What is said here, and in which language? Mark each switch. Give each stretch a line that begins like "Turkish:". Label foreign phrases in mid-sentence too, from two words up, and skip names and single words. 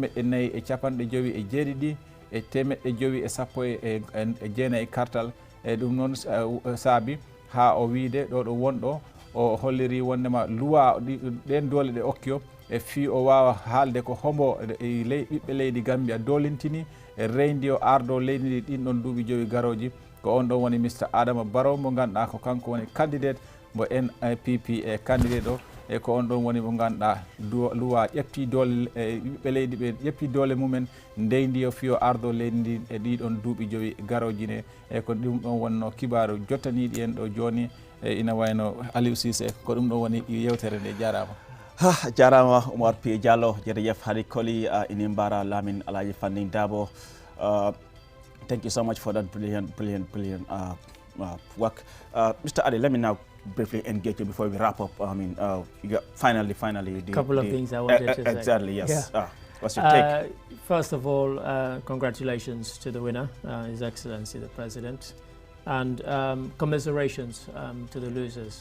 Fula: 457 e 919 kartal e ɗum noon saabi ha o wiide ɗo ɗo wonɗo o holliri wondema luwa ɗen doole ɗe okki o e fi o wawa haalde ko hombo ɓiɓɓe leydi Gambia dolintini e reyndi o ardo leydi ndi ɗin ɗon duuɓi 5 garoji ko on ɗon woni Mr Adama Barrow mo ganduɗa ko kanko woni candidate mo NPP e candidate o e ko on ɗon woni mo ganduɗa luwa ƴetti doole ɓiɓɓe leydi ɓe ƴetti doole mumen ndeydi o fiyo ardo leydi ndi e ɗiɗon duuɓi 5 garoji ne e ko ɗum ɗon wonno kibaru jottaniɗi en ɗo joni e ina wayno Aliou Cissé ko ɗum ɗon woni yewtere nde. Jarama jarama Oumar P Diallo jerejef haɗi koli ini mbara Lamin Alaji Fanding Dabo.
English: Thank you so much for that brilliant work. Mr. Ali, let me now briefly engage you before we wrap up. I mean, you got finally. Couple of things I wanted to say. Exactly, yes. Yeah. What's your take? First of all, congratulations to the winner, His Excellency the President, and commiserations to the losers.